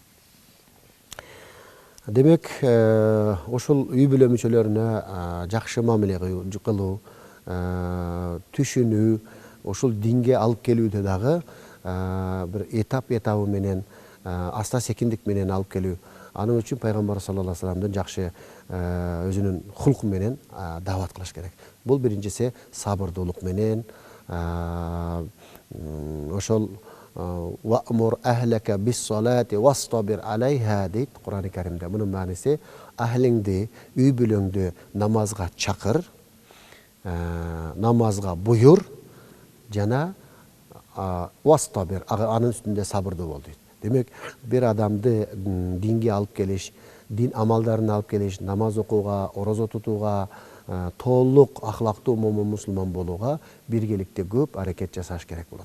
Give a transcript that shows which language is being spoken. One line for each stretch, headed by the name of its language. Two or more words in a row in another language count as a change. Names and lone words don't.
Kyrgyz: Демек, ошол үй бүлө мүчөлөрүнө жакшы мамиле кылуу, түшүнүү, ошол динге алып келүүдө дагы бир этабы менен, аста секиндик менен алып келүү. Анын үчүн пайгамбар
Arabic: صلى الله عليه وسلم
Kyrgyz: жакшы өзүнүн хулку менен даават кылыш керек. Бул биринчиси сабырдуулук менен, ошол
Arabic: وأمر أهلك بالصلاة واصطبر عليها
Kyrgyz: дейт Кур'ан-ы Каримде. Мунун мааниси ахлиңди, үй бүлөңдү намазга чакыр, намазга буюр жана вастабир, анын үстүндө сабырдуу бол дейт. Демек, бир адамды динге алып келиш, дин амалдарына алып келиш, намаз окууга, орозо тутууга, толук ахлактуу момун мусулман болууга биргеликте көп аракет жасаш керек болот.